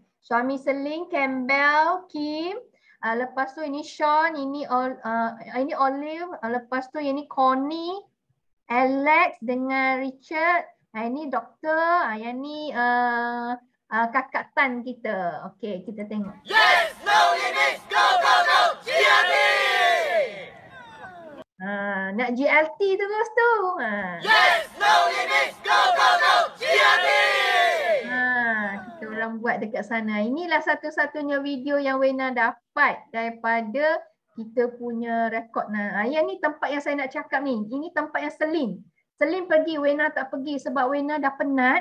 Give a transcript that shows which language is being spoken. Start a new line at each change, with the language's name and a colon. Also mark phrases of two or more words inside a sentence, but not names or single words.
Malay: Suami Selin, Campbell, Kim. Lepas tu ini Sean, ini Olive. Lepas tu ini Connie, Alex dengan Richard. Ini doktor. Yang ni kakak Tan kita. Okey, kita tengok.
English: Yes, no limits, go, go, go, GLT!
Malay: Nak GLT terus tu.
English: Yes, no limits, go, go, go, GLT!
Malay: Kita orang buat dekat sana. Inilah satu-satunya video yang Wena dapat daripada kita punya rekod. Yang ni tempat yang saya nak cakap ni. Ini tempat yang Selin. Selin pergi, Wena tak pergi sebab Wena dah penat.